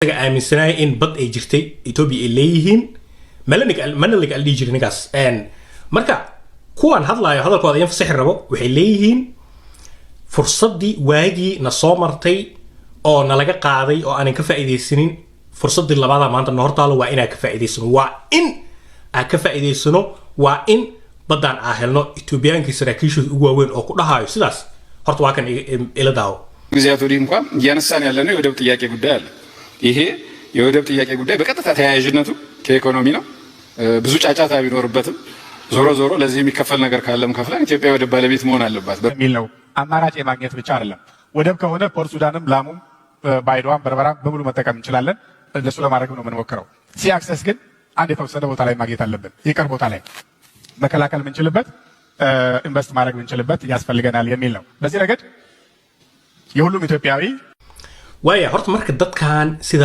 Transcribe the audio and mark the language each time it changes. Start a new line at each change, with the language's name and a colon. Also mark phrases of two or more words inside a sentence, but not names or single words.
Somali: aaminsanay in bad ay jirtay Ethiopia ay leeyihiin malanig al dhijir nigaas marka kuwan hadlaayo hadalkooda in fasax rabo waxay leeyihiin fursadii waagi na soo martay oo nalaga qaaday oo aan ka faa'iideysanin fursadii labaad maanta hortaalo waa inaa ka faa'iideysano waa in badan helno Ethiopiaanki saraakiishu ugu waaweyn oo ku dhahayo sidaas horta waa kan ila daawo
Amharic: ግዚያቱ እንኳን ያነሳን ያለነው የወደብ ጥያቄ ጉዳይ አለ ይሄ የወደብ ጥያቄ ጉዳይ በቀጥታ ተያያዥነቱ ከኢኮኖሚ ነው ብዙ ጫጫታ ቢኖርበትም ዞሮ ዞሮ ለዚህ የሚከፈል ነገር ካለም ከፍለን ኢትዮጵያ ወደብ ባለቤት መሆን አለባት በሚል ነው አማራጭ የማግኘት ብቻ አይደለም ወደብ ከሆነ ፖርት ሱዳንም ላሙም ባይዶዋም በርበራም በሙሉ መጠቀም እንችላለን እንደሱ ለማድረግ ነው የምንሞክረው
English: sea access
Amharic: ግን አንድ የተወሰነ ቦታ ላይ ማግኘት አለብን ይቀር ቦታ ላይ መከላከል ምንችልበት ኢንቨስት ማድረግ ምንችልበት ያስፈልገናል የሚል ነው በዚህ ረገድ የሁሉም ኢትዮጵያዊ
Somali: way horta marka dadkan sidaas